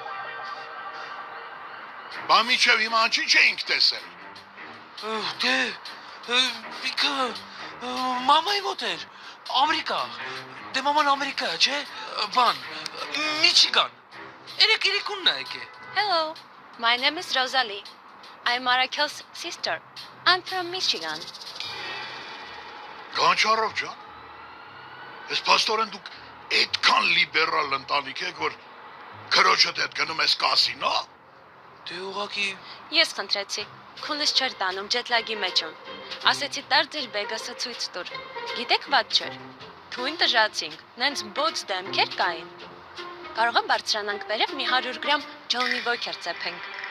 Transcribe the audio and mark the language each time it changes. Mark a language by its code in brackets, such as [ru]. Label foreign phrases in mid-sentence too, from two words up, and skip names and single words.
[hy] Բա միջև հիմա ինչի չէինք տեսել։ Դե, իքը, մամայի մոտ էր, Ամերիկա, դե մաման Ամերիկա, չէ, բան, Միչիգան, երեկունն է եկե։ [en] Hello, my name is Rosalie. I'm Arakel's sister. I'm from Michigan. [hy] Կանչարով ջան։ Ես փաստորեն դուք այդքան լիբերալ ընտանիք եք, որ քրոջդ հետ գնում ես կասինո։ Դե ուղղակի Ես խնդրեցի։ Քունս չէր տանում ջեթլագի մեջ եմ։ Ասեցի տար ձեր բեգասը ցույց տուր։ Գիտեք ված չէր։ Թույն տժացինք, նենց բոց դեմքեր կային։ Կարող է բարձրանանք վերև մի 100 գրամ Johnny Walker ծեփենք։